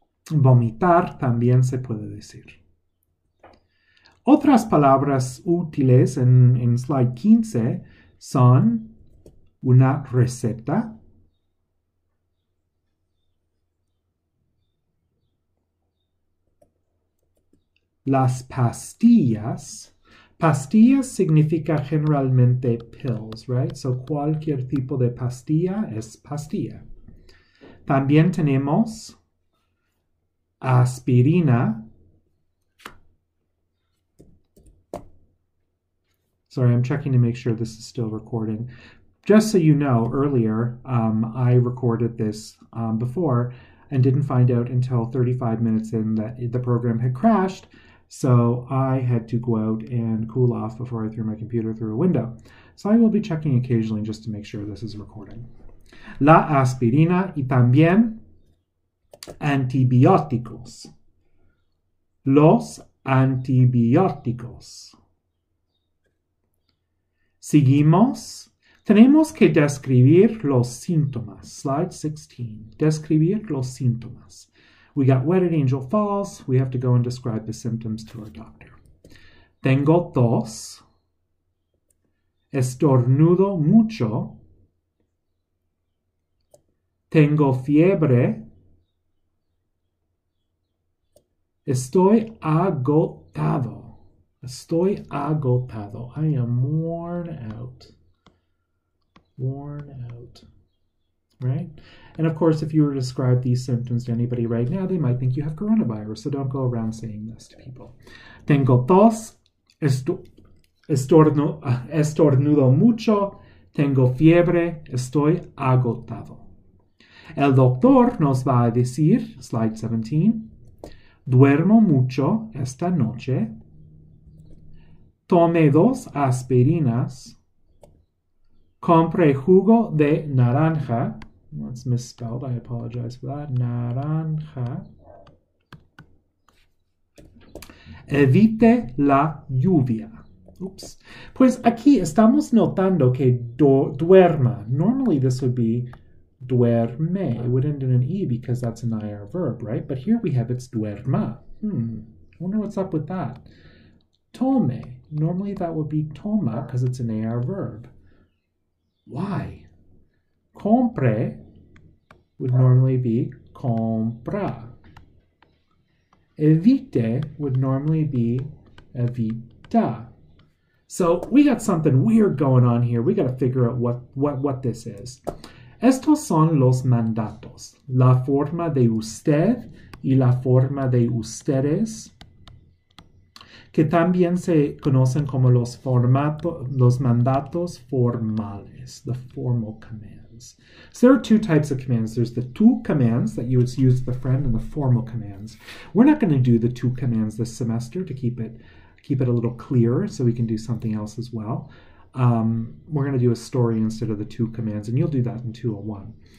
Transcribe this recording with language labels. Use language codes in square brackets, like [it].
[es] Vomitar también se puede decir. Otras palabras útiles en slide 15 son una receta, las pastillas. Pastillas significa generalmente pills, right? So cualquier tipo de pastilla es pastilla. También tenemos aspirina. [en] Sorry, I'm checking to make sure this is still recording. Just so you know, earlier I recorded this before and didn't find out until 35 minutes in that the program had crashed. So I had to go out and cool off before I threw my computer through a window. So I will be checking occasionally just to make sure this is recording. [es] La aspirina y también antibióticos. Los antibióticos. Seguimos. Tenemos que describir los síntomas. Slide 16. Describir los síntomas. [en] We got Wedded Angel Falls. We have to go and describe the symptoms to our doctor. [es] Tengo tos. Estornudo mucho. Tengo fiebre. Estoy agotado. Estoy agotado. [en] I am worn out. Worn out. Right? And of course, if you were to describe these symptoms to anybody right now, they might think you have coronavirus, so don't go around saying this to people. [es] Tengo tos, estornudo mucho, tengo fiebre, estoy agotado. El doctor nos va a decir, slide 17, duermo mucho esta noche, tome 2 aspirinas, compre jugo de naranja. [en] That's misspelled. I apologize for that. Naranja. [es] Evite la lluvia. Oops. Pues aquí estamos notando que duerma. [en] Normally this would be duerme. It would end in an E because that's an IR verb, right? But here we have it's duerma. I wonder what's up with that. Tome. Normally that would be toma because it's an AR verb. Why? Compre would normally be compra. Evite would normally be evita. So we got something weird going on here. We got to figure out what this is. [es] Estos son los mandatos. La forma de usted y la forma de ustedes. que también se conocen como los mandatos formales, [en] the formal commands. So there are two types of commands. There's the tú commands that you would use with a friend, and the formal commands. We're not going to do the tú commands this semester to keep it a little clearer, so we can do something else as well. We're going to do a story instead of the two commands, and you'll do that in 201.